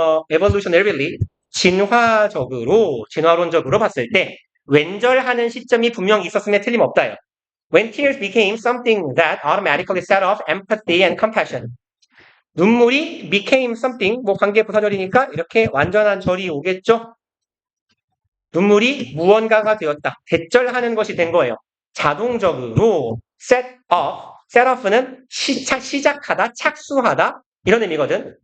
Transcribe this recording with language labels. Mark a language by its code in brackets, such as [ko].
[ko] evolutionarily 진화론적으로 봤을 때 왼절하는 시점이 분명히 있었음에 틀림없다요. [en] When tears became something that automatically set off empathy and compassion. [ko] 눈물이 became something, 뭐 관계 부사절이니까 이렇게 완전한 절이 오겠죠? 눈물이 무언가가 되었다. 대절하는 것이 된 거예요. 자동적으로 set off는 시작하다, 착수하다 이런 의미거든.